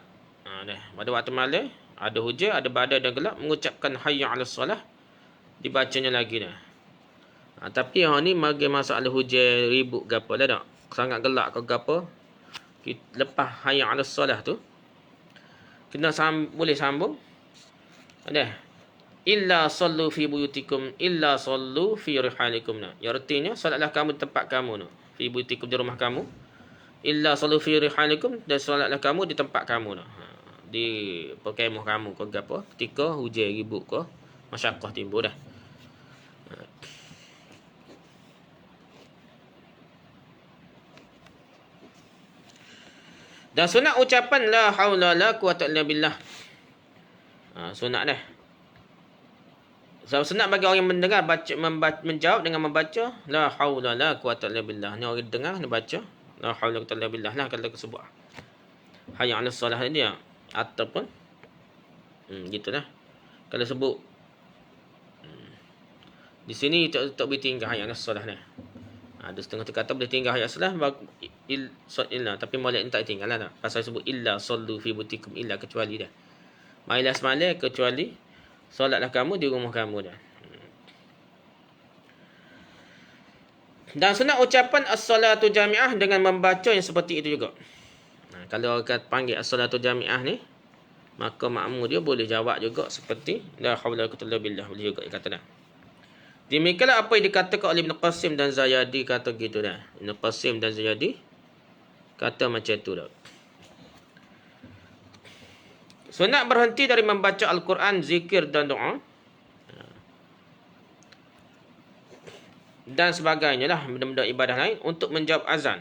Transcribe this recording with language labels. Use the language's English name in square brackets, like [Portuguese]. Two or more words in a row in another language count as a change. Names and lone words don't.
[Malay] Pada waktu malam ada hujan, ada badai dan gelap, mengucapkan [Arabic] حي على الصلاة, [Malay] dibacanya lagi dah. Tapi yang ni bagi masalah hujan ribut gapo dah tak. Sangat gelap ke gapo. Lepas hayya 'alas solah tu kena boleh sambung. [Arabic] Ada ألا صلوا في بيوتكم ألا صلوا في رحالكم. [Malay] Ya artinya solatlah kamu di tempat kamu tu. [Arabic] في بيوتكم [Malay] di rumah kamu. [Arabic] ألا صلوا في رحالكم, [Malay] dan solatlah kamu di tempat kamu tu. Di perkemah kamu ke gapo ketika hujan ribut ke masyakkah timbul dah. Dan sunat ucapan [Arabic] لا حول لا قوة إلا بالله. [Malay] Sunat dah. Sunat bagi orang yang mendengar menjawab dengan membaca [Arabic] لا حول لا قوة إلا بالله. [Malay] Ni orang dengar dia baca [Arabic] لا حول لا قوة إلا بالله [Malay] lah kalau sebut [Arabic] حي على الصلاة [Malay] dia ataupun gitulah. Kalau sebut di sini tak boleh tinggal [Arabic] حي على الصلاة [Malay] ni. Ada setengah tu kata boleh tinggal hayat salah illa, tapi molek ni tak tinggal lah. Pasal sebut [Arabic] ألا صلوا في بيوتكم ألا, [Malay] kecuali dah. Mailah semalam kecuali solatlah kamu di rumah kamu dah. Dan sunat ucapan [Arabic] الصلاة جامعة [Malay] dengan membaca yang seperti itu juga. Kalau orang panggil [Arabic] الصلاة جامعة [Malay] ni, maka makmum dia boleh jawab juga seperti [Arabic] لا حول ولا قوة إلا بالله, [Malay] boleh juga dia kata dah. Demikianlah apa yang dikatakan oleh Ibn Qasim dan Zayadi, kata gitu dah. Ibn Qasim dan Zayadi kata macam tu dah. Sunat berhenti dari membaca Al-Quran, zikir dan doa dan sebagainya lah, benda-benda ibadah lain untuk menjawab azan.